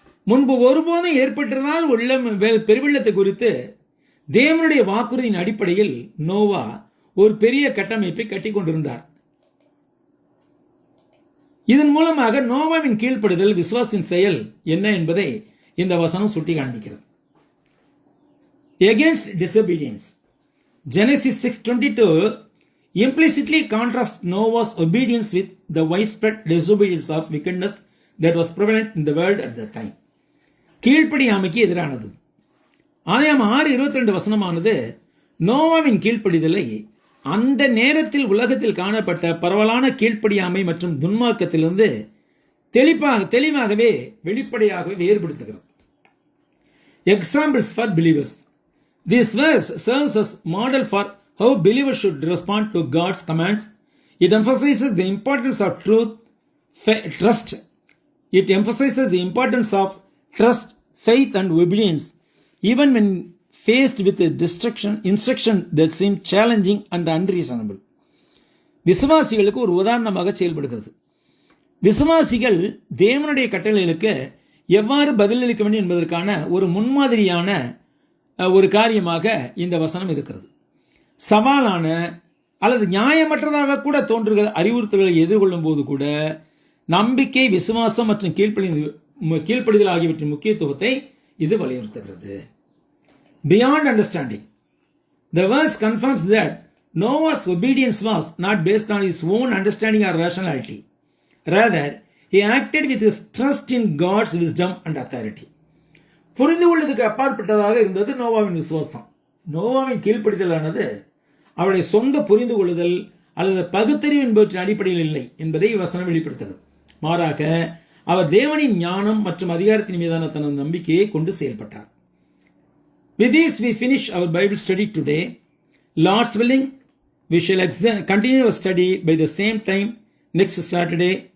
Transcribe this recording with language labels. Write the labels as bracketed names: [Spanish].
[Tamil] முன்பு ஒருபோதும் ஏற்பட்டதால் உள்ள பெருவெள்ளத்தை குறித்து தேவனுடைய வாக்குறுதியின் அடிப்படையில் நோவா ஒரு பெரிய கட்டமைப்பை கட்டி கொண்டிருந்தார். இதன் மூலமாக நோவாவின் கீழ்ப்படுதல் விசுவாசின் செயல் என்ன என்பதை இந்த வசனம் சுட்டி காண்பிக்கிறது. [English] Against disobedience. Genesis 6:22 implicitly contrasts Noah's obedience with the widespread disobedience of wickedness that was prevalent in the world at that time. [Tamil] கீழ்ப்படியாமைக்கு எதிரானது. ஆதியாகமம் 6:22 வசனமானது நோவாவின் கீழ்ப்படிதலை அந்த நேரத்தில் உலகத்தில் காணப்பட்ட பரவலான கீழ்ப்படியாமை மற்றும் துன்மார்க்கத்திலிருந்து தெளிவாகவே வெளிப்படையாகவே வேறுபடுத்துகிறது. [English] Examples for believers. This verse serves as model for how believers should respond to God's commands. It emphasizes the importance of trust. It emphasizes the importance of trust, faith, and obedience, even when faced with a instruction that seemed challenging and unreasonable. [Tamil] விசுவாசிகளுக்கு ஒரு உதாரணமாக செயல்படுகிறது. விசுவாசிகள் தேவனுடைய கட்டளைகளுக்கு எவ்வாறு பதிலளிக்க வேண்டும் என்பதற்கான ஒரு முன்மாதிரியான ஒரு காரியமாக இந்த வசனம் இருக்கிறது. சவாலான அல்லது நியாயமற்றதாக கூட தோன்றுகிற அறிவுறுத்தல்களை எதிர்கொள்ளும் போது கூட நம்பிக்கை, விசுவாசம் மற்றும் கீழ்ப்படிதல் ஆகியவற்றின் முக்கியத்துவத்தை இது வலியுறுத்துகிறது. [English] Beyond understanding. The verse confirms that Noah's obedience was not based on his own understanding or rationality. Rather, he acted with his trust in God's wisdom and authority. [Tamil] புரிந்து கொள்வதற்கு அப்பாற்பட்டதாக இருந்தது நோவாவின் விசுவாசம். நோவாவின் கீழ்ப்படிதலானது அவருடைய சொந்த புரிந்து கொள்ளுதல் அல்லது பகுத்தறிவு என்பவற்றின் அடிப்படையில் இல்லை என்பதை வசனம் வெளிப்படுத்துகிறது. மாறாக அவர் தேவனின் ஞானம் மற்றும் அதிகாரத்தின் மீதான தனது நம்பிக்கையை கொண்டு செயல்பட்டார். [English] With this, we finish our Bible study today. Lord's willing, we shall continue our study by the same time next Saturday.